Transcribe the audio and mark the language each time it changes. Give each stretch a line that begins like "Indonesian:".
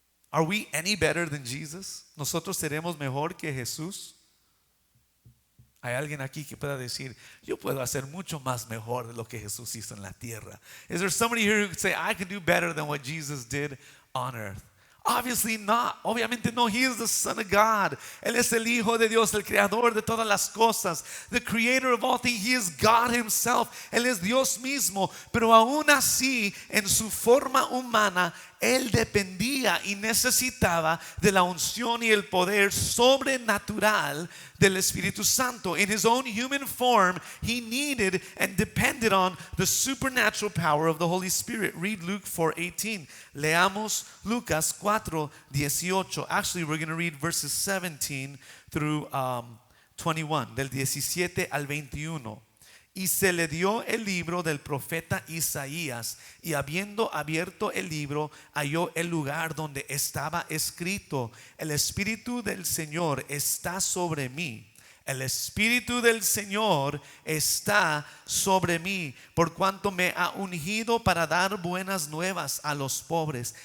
English: Are we any better than Jesus?
Spanish: ¿Nosotros seremos mejor que Jesús? Hay alguien aquí que pueda decir, yo puedo hacer mucho más mejor de lo que Jesús hizo en la tierra.
English: Is there somebody here who could say, I can do better than what Jesus did on earth? Obviously not.
Spanish: Obviamente no.
English: He is the Son of God.
Spanish: Él es el Hijo de Dios, el creador de todas las cosas.
English: The creator of all things. He is God himself.
Spanish: Él es Dios mismo. Pero aún así, en su forma humana, Él dependía y necesitaba de la unción y el poder sobrenatural del Espíritu Santo.
English: In his own human form, he needed and depended on the supernatural power of the Holy Spirit. Read Luke 4:18.
Spanish: Leamos Lucas 4:18.
English: Actually, we're going to read verses 17 through 21,
Spanish: del 17 al 21. Y se le dio el libro del profeta Isaías, y habiendo abierto el libro, halló el lugar donde estaba escrito: el Espíritu del Señor está sobre mí. El Espíritu del Señor está sobre mí, por cuanto me ha ungido para dar buenas nuevas a los pobres.